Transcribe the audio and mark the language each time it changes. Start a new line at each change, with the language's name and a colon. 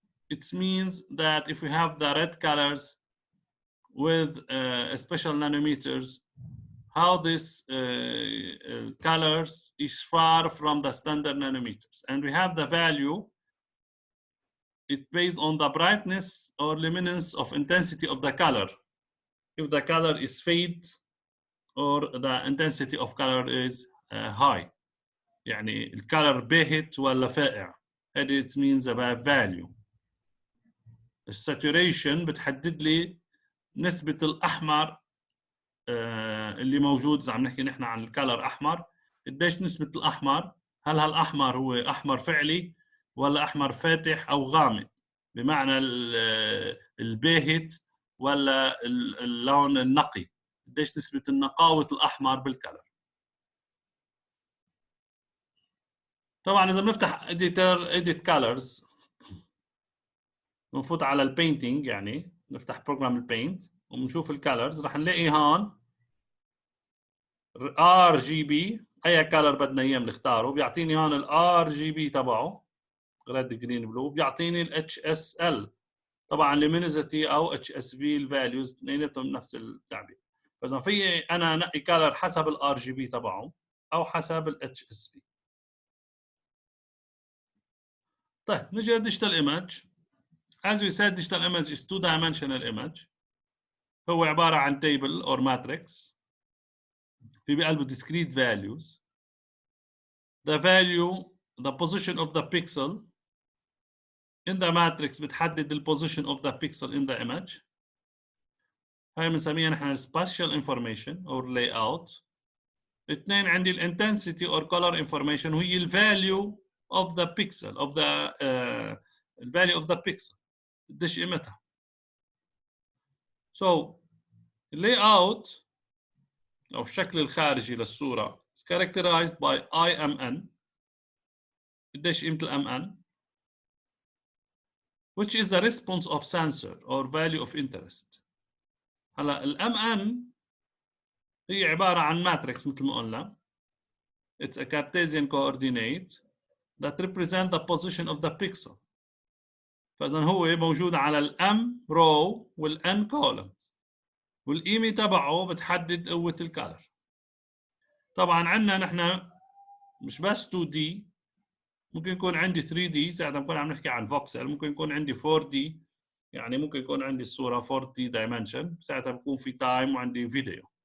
English: It means that if we have the red colors with special nanometers, how this colors is far from the standard nanometers. And we have the value, it based on the brightness or luminance of intensity of the color. If the color is fade or the intensity of color is high.
Arabic: يعني الcolor باهت ولا فائع.
English: هذه it means about value.
Arabic: الساتوريشن بتحدد لي نسبة الأحمر اللي موجود. إذا عم نحكي نحن عن الكالر أحمر، قديش نسبة الأحمر؟ هل هالأحمر هو أحمر فعلي ولا أحمر فاتح أو غامق؟ بمعنى الباهت ولا اللون النقي؟ قديش نسبة النقاوة الأحمر بالكالر؟ طبعا إذا بنفتح edit colors بنفوت على البينتينج، يعني نفتح بروجرام البينت وبنشوف الكالرز، رح نلاقي هون RGB اي كالر بدنا اياه بنختاره، بيعطيني هون RGB تبعه ريد جرين بلو، بيعطيني HSL طبعا luminosity او HSV الفاليوز اثنيناتهم نفس التعبير. فاذا في انا انقي كالر حسب RGB تبعه او حسب HSV. طيب نجي للديجيتال ايمج.
English: As we said, digital image is two-dimensional image.
Arabic: هو عبارة عن
English: table or matrix
Arabic: في بقلبه
English: discrete values. The value, the position of the pixel in the matrix بتحدد the position of the pixel in the image.
Arabic: هاي بنسميها نحن
English: spatial information or layout.
Arabic: اثنين عندي
English: intensity or color information وهي value of the pixel of the value of the pixel.
Arabic: قديش قيمتها.
English: So layout
Arabic: أو الشكل الخارجي للصورة
English: is characterized by IMN.
Arabic: قديش قيمة الMN
English: which is the response of sensor or value of interest.
Arabic: هلا الMN هي عبارة عن matrix مثل ما قلنا.
English: It's a Cartesian coordinate that represent the position of the pixel.
Arabic: فإذا هو موجود على الM row والN columns. والقيمة تبعه بتحدد قوة الكالر. طبعا عندنا نحن مش بس 2D، ممكن يكون عندي 3D ساعتها بكون عم نحكي عن فوكسل، ممكن يكون عندي 4D يعني ممكن يكون عندي الصورة 4D dimension ساعتها بكون في تايم وعندي فيديو.